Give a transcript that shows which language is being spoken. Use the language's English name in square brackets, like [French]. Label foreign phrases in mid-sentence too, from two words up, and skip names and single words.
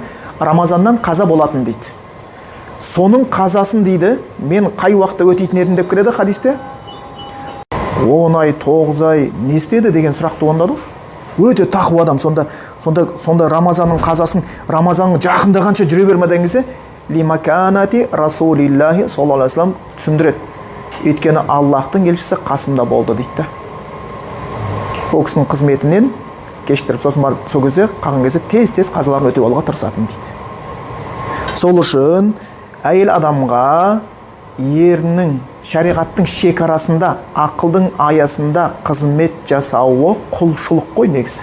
[Kazakh] Рамазаннан қаза болатын дейді. Соның қазасын дейді, мен қай уақытта өтейтін едім деп келеді хадисте. 10 ай, 9 ай не істеді деген сұрақ туындады. Өте тақуа адам, сонда Рамазанның қазасын, Рамазанның жақындағанша жүре бермеген кезде [Arabic] لمكانة رسول الله صلى الله عليه وسلم [Kazakh] түсіндіреді. Өйткені Аллахтың елшісі қасында болды дейді. Ол кісінің қызметінен кешіктіріп, сосын барып сол кезде қалған кезде тез қазаларын өтеп алуға тырысатын дейді. Сол үшін әйел адамға ерінің шариғаттың шекарасында, ақылдың аясында қызмет жасауы құлшылық қой негізі.